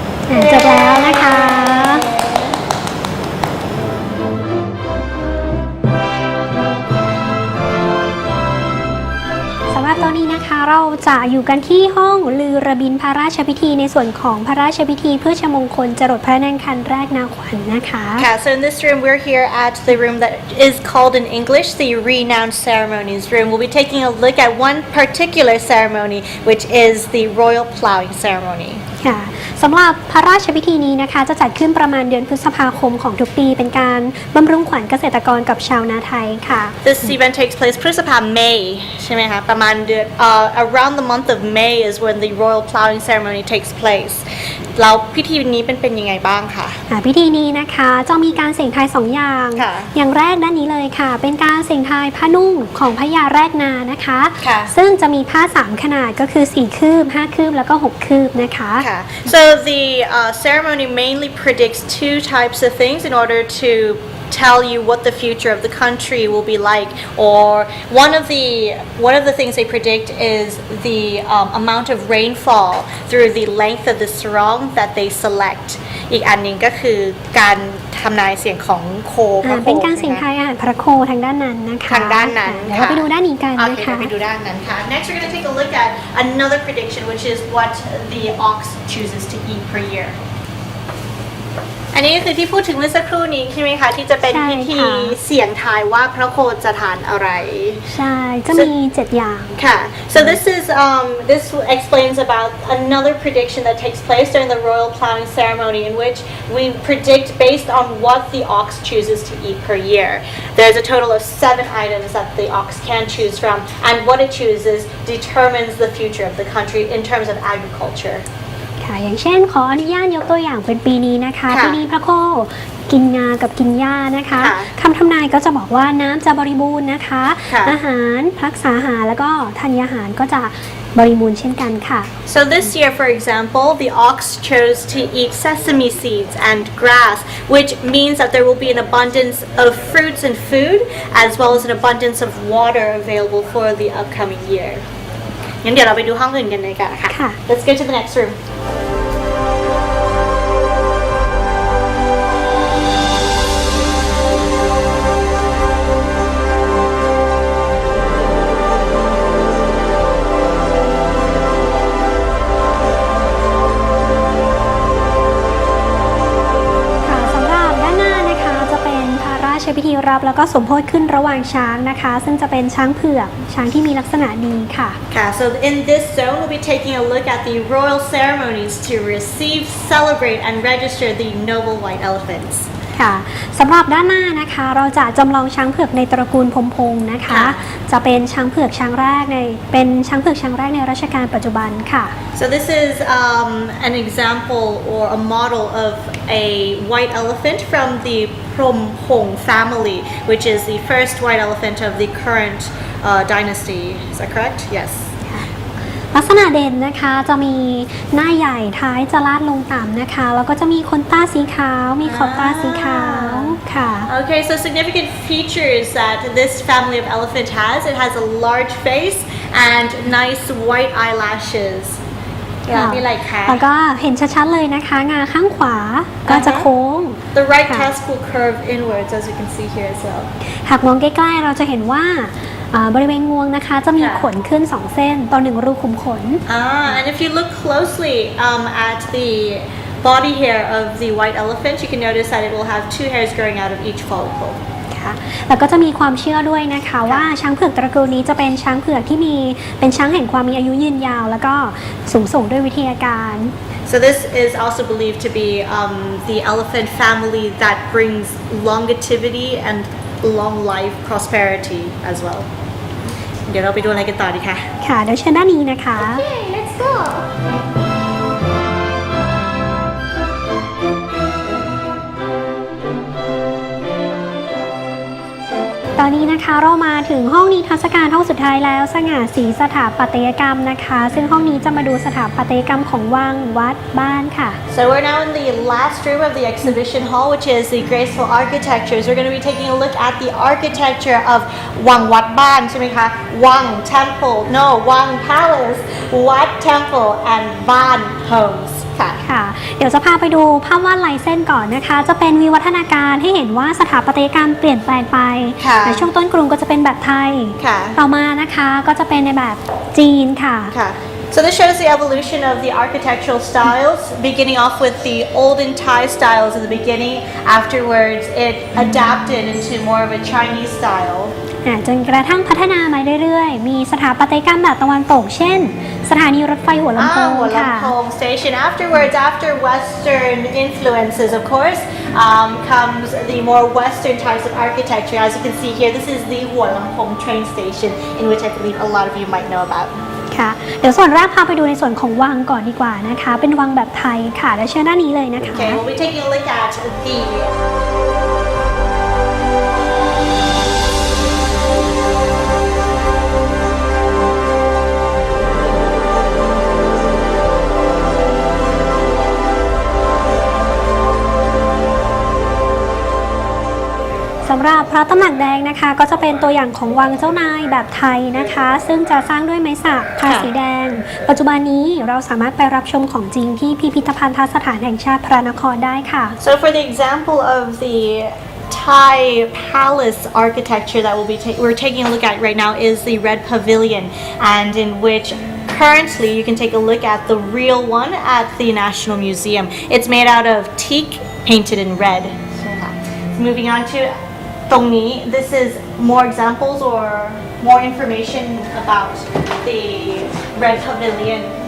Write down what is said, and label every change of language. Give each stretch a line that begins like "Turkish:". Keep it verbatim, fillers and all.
Thai: อ่ะจบแล้วนะคะ สำหรับตอนนี้นะคะเราจะอยู่กันที่ห้องลือระบินพระราชพิธีในส่วนของพระราชพิธีเพื่อชมงคลจรดพระนางคันแรกนาขวัญ น, นะคะ
English: Yeah, so in this room, we're here at the room that is called in English the Renowned Ceremonies Room. We'll be taking a look at one particular ceremony, which is the Royal Plowing Ceremony.
Thai: ค่ะสำหรับพระราชพิธีนี้นะคะ จะจัดขึ้นประมาณเดือนพฤษภาคมของทุกปีเป็นการบำรุงขวัญเกษตรกรกับชาวนาไทยค่ะ
English: This event takes place พฤษภาคม May
Thai: ใช่ไหมคะ ประมาณเดือน
English: uh, around the month of May is when the royal plowing ceremony takes place.
Thai: แล้วพิธีนี้เป็นเป็นยังไงบ้างคะ อ่าพิธีนี้นะคะจะมีการเสี่ยงทายสองอย่าง ค่ะ อย่างแรกด้านนี้เลยค่ะ เป็นการเสี่ยงทายผ้านุ่งของพญาแรกนานะคะ ค่ะ ซึ่งจะมีผ้าสามขนาดก็คือสี่คืบห้าคืบแล้วก็หกคืบนะคะ
English: ค่ะ So the uh, ceremony mainly predicts two types of things in order to tell you what the future of the country will be like. Or one of the one of the things they predict is the um, amount of rainfall through the length of the sarong that they select.
Thai: อีกอันหนึ่งก็คือการทำนายเสียงของโคพ อ่า ระโค เป็นการเสี่ยง ใช่ ทา ยอาหารพระโคทางด้านนั้นนะคะ ทางด้านนั้น อ่าเดี๋ยวเรา ค่ะ ไปดูด้านนี้กันนะ
English: Okay,
Thai: คะ เดี๋ยวไปดูด้านนั้นค่ะ
English: Next we're going to take a look at another prediction which is what the ox chooses to eat per year.
Thai: อันนี้ก็คือที่พูดถึงเมื่อสักครู่นี้ใช่ไหมคะที่จะเป็น ใช่ พิธี ค่ะ เสี่ยงทายว่าพระโคจะทานอะไร ใช่จะมีเจ็ดอย่าง Ka.
English: So this is um, this explains about another prediction that takes place during the royal plowing ceremony, in which we predict based on what the ox chooses to eat per year. There's a total of seven items that the ox can choose from, and what it chooses determines the future of the country in terms of agriculture.
Thai: ค่ะอย่างเช่นขออนุญาตยกตัวอย่างเป็นปีนี้นะคะ ค่ะ ปีนี้พระโคกินงากับกินหญ้านะคะ ค่ะ คำทำนายก็จะบอกว่าน้ำจะบริบูรณ์นะคะ ค่ะ อาหารรักษาอาหารแล้วก็ธัญอาหารก็จะบริบูรณ์เช่นกันค่ะ
English: So this year, for example, the ox chose to eat sesame seeds and grass, which means that there will be an abundance of fruits and food, as well as an abundance of water available for the upcoming year.
Thai: งั้นเดี๋ยวเราไปดูห้องอื่นกันเลยกันค่ะ ค่ะ
English: Let's go to the next room.
Thai: ค่ะสำหรับด้านหน้านะคะจะเป็นพระราชพิธีรับแล้วก็สมโภชขึ้นระหว่างช้างนะคะ ซึ่งจะเป็นช้างเผือกช้างที่มีลักษณะดีค่ะ
English: Okay, so in this zone, we'll be taking a look at the royal ceremonies to receive, celebrate, and register the noble white elephants.
Thai: ค่ะสำหรับด้านหน้านะคะเราจะจำลองช้างเผือกในตระกูลพรหมพงษ์นะคะ ค่ะ จะเป็นช้างเผือกช้างแรกในเป็นช้างเผือกช้างแรกในรัชกาลปัจจุบันค่ะ
English: So this is um, an example or a model of a white elephant from the Promphong family, which is the first white elephant of the current uh, dynasty. Is that correct? Yes.
Thai: ลักษณะเด่นนะคะจะมีหน้าใหญ่ท้ายจะลาดลงต่ำนะคะ แล้วก็จะมีขนตาสีขาวมีขอบตาสีขาวค่ะ
English: Okay, so significant features that this family of elephant has. It has a large face and nice white eyelashes.
Thai: ค่ะ มีอะไรคะ? แล้วก็เห็นชัดๆเลยนะคะ งาข้างขวาก็จะโค้ง
English: The right
Thai: ค่ะ
English: testicle curve inwards, as you can see here as well.
Thai: หากมองใกล้ๆเราจะเห็นว่าอ่าบริเวณงวงนะคะ จะมี ค่ะ ขนขึ้นสองเส้นต่อหนึ่งรูขุมขน
English: Ah, and if you look closely um, at the body hair of the white elephant, you can notice that it will have two hairs growing out of each follicle.
Thai: ค่ะแล้วก็จะมีความเชื่อด้วยนะคะว่าช้างเผือกตระกูลนี้จะเป็นช้างเผือกที่มีเป็นช้างแห่งความมีอายุยืนยาวแล้วก็สูงส่งด้วยวิทยาการ
English: So this is also believed to be um, the elephant family that brings longevity and long life prosperity as well.
Thai: เดี๋ยวเราไปดูอะไรกันต่อดีคะ ค่ะเดี๋ยวเชิญด้านนี้นะคะ
English: Okay, let's go.
Thai: ตอนนี้นะคะเรามาถึงห้องนิทรรศการห้องสุดท้ายแล้วสง่าศรีสถาปัตยกรรมนะคะซึ่งห้องนี้จะมาดูสถาปัตยกรรมของวังวัดบ้านค่ะ
English: So we're now in the last room of the exhibition hall, which is the graceful architectures. We're going to be taking a look at the architecture of Wang Wat Ban,
Thai: ใช่ไหมคะ
English: Wang Temple, no Wang Palace, Wat Temple, and Ban Homes.
Thai: ค่ะ ค่ะเดี๋ยวจะพาไปดูภาพวาดลายเส้นก่อนนะคะจะเป็นวิวัฒนาการให้เห็นว่าสถาปัตยกรรมเปลี่ยนแปลงไป ค่ะ ในช่วงต้นกรุงก็จะเป็นแบบไทย ค่ะ ต่อมานะคะก็จะเป็นในแบบจีนค่ะ
English: ค่ะ So this shows the evolution of the architectural styles, beginning off with the olden Thai styles in the beginning. Afterwards, it adapted into more of a Chinese style.
Thai: อ่าจนกระทั่งพัฒนามาเรื่อยๆมีสถาปัตยกรรมแบบตะวันตกเช่นสถานีรถไฟหัวลำโพง Ah, หัว ค่ะ
English: ลำโพง station. Afterwards, after Western influences, of course, um, comes the more Western types of architecture. As you can see here, this is the Huo Lampong train station, in which I believe a lot of you might know about.
Thai: ค่ะเดี๋ยวส่วนแรกพาไปดูในส่วนของวังก่อนดีกว่านะคะ เป็นวังแบบไทยค่ะและเชิญด้านนี้เลยนะคะ
English: Okay, we'll be taking a look at the
Thai: สำหรับพระตำหนักแดงนะคะก็จะเป็นตัวอย่างของวังเจ้านายแบบไทยนะคะ ซึ่งจะสร้างด้วยไม้สักทาสีแดง ปัจจุบันนี้เราสามารถไปรับชมของจริงที่พิพิธภัณฑสถานแห่งชาติพระนครได้ค่ะ
English: So for the example of the Thai palace architecture that we'll be ta- we're taking a look at right now is the Red Pavilion, and in which currently you can take a look at the real one at the National Museum. It's made out of teak painted in red. Moving on to Tongni, this is more examples or more information about the Red Pavilion.